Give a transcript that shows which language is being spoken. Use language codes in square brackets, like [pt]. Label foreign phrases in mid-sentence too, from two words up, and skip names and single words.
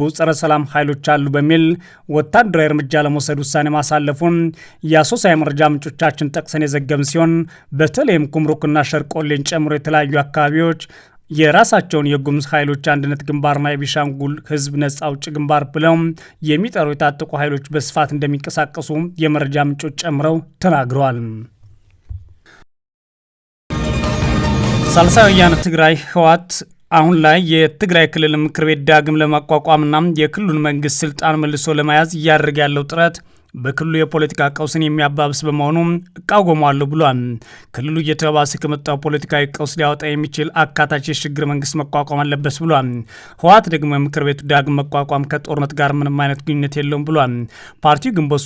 [am] ጸረ ሰላም ኃይሎች አሉ በሚል ወታደራዊ እርምጃ ለመውሰድ ውሳኔ ማሳለፉን የአሶሳ የመረጃ ምንጮቻችን ጠቅሰን የዘገብን ሲሆን በተለይም ኩምሩክና ሸርቆሌን ጨምሮ የተለያዩ አካባቢዎች የራሳቸውን የጉሙዝ ኃይሎች አንድነት ግንባርና የቤኒሻንጉል ህዝብ ነጻ አውጪ ግንባር ብለው የሚጠሩ የታጠቁ ኃይሎች በስፋት እንደሚንቀሳቀሱ የመረጃ ምንጮች ጨምረው ተናግረዋል። ሳልሳይ ወያነ ትግራይ ህወሓት አሁን ላይ የትግራይ ክልል ምክር ቤት ዳግም ለማቋቋምና የክልሉን መንግስት ስልጣን መልሶ ለመያዝ እያደረገ ያለው ጥረት በክልሉ የፖለቲካ ቀውስን የሚያባብስ በመሆኑ እቃወማለሁ ብሏል። ክልሉ እየተባባሰ ከመጣው ፖለቲካዊ ቀውስ ሊያወጣ የሚችል አካታች የሽግግር መንግስት መቋቋም አለበት ብሏል። ህወሓት ደግሞ የምክር ቤቱ ዳግም መቋቋም ከጦርነት ጋር ምንም አይነት ግንኙነት የለውም ብሏል። ፓርቲው ግንቦት